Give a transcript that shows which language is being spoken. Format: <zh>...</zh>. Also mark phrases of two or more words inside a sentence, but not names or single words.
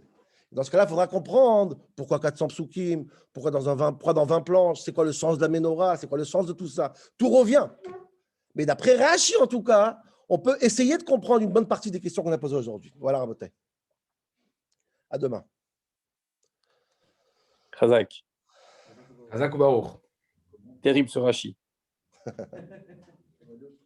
<fr>Dans ce cas-là, il faudra comprendre pourquoi 400 psukim, pourquoi dans 20 planches, c'est quoi le sens de la menorah, c'est quoi le sens de tout ça. Tout revient. Mais d'après Rashi, en tout cas, on peut essayer de comprendre une bonne partie des questions qu'on a posées aujourd'hui. Voilà, Rabotai. À demain. Chazak.</fr> <he>חזק וברוך.</he> <fr>Terrible ce Rashi.</fr>